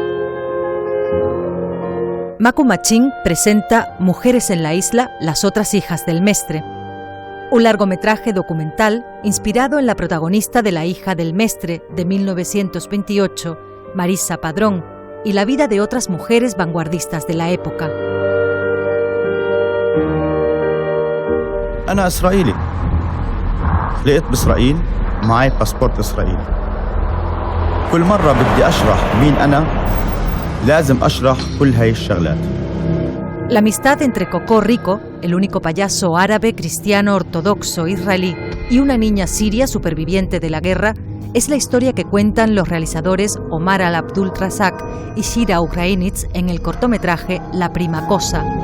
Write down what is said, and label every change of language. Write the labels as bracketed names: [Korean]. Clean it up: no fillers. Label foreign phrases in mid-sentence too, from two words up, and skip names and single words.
[Spanish] Macu Machín presenta Mujeres en la isla, las otras hijas del mestre, un largometraje documental inspirado en la protagonista de La hija del mestre de 1928, Marisa Padrón, y la vida de otras mujeres vanguardistas de la época. [Arabic] أنا إسرائيلي. لقيت بإسرائيل معي باسبورت إسرائيلي. كل مرة بدي أشرح مين أنا لازم أشرح كل هاي الشغلات. [Spanish] La amistad entre Coco Rico, el único payaso árabe cristiano ortodoxo israelí, y una niña siria superviviente de la guerra, es la historia que cuentan los realizadores Omar Al-Abdul Razak y Shira Ukrainitz en el cortometraje La prima cosa.